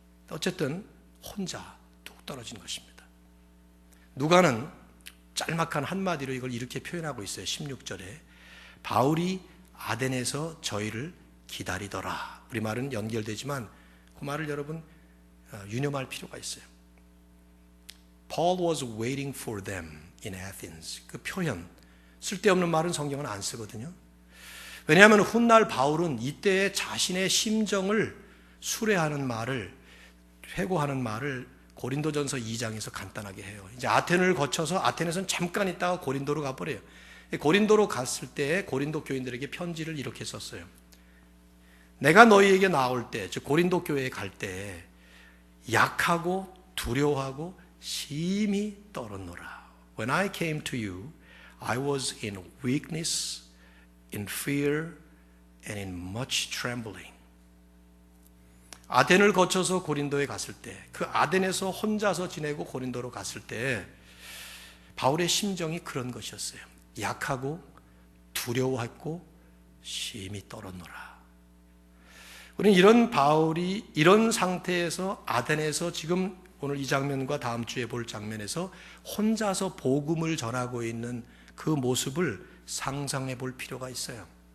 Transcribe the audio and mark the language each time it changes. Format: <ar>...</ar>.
<ko>어쨌든 혼자 뚝 떨어진 것입니다. 누가는 짤막한 한마디로 이걸 이렇게 표현하고 있어요. 16절에 바울이 아덴에서 저희를 기다리더라. 우리말은 연결되지만 그 말을 여러분 유념할 필요가 있어요.</ko> <en>Paul was waiting for them in Athens.</en> <ko>그 표현, 쓸데없는 말은 성경은 안 쓰거든요. 왜냐하면 훗날 바울은 이때의 자신의 심정을 수레하는 말을, 회고하는 말을 고린도전서 2장에서 간단하게 해요. 이제 아테네를 거쳐서 아테네에서는 잠깐 있다가 고린도로 가버려요. 고린도로 갔을 때 고린도 교인들에게 편지를 이렇게 썼어요. 내가 너희에게 나올 때, 즉 고린도 교회에 갈 때 약하고 두려워하고 심히 떨었노라.</ko> <en>When I came to you, I was in weakness, in fear, and in much trembling.</en> <ko>아덴을 거쳐서 고린도에 갔을 때, 그 아덴에서 혼자서 지내고 고린도로 갔을 때 바울의 심정이 그런 것이었어요. 약하고 두려워했고 심히 떨었노라. 우리는 이런 바울이 이런 상태에서 아덴에서 지금 오늘 이 장면과 다음 주에 볼 장면에서 혼자서 복음을 전하고 있는 그 모습을 상상해 볼 필요가 있어요.</ko>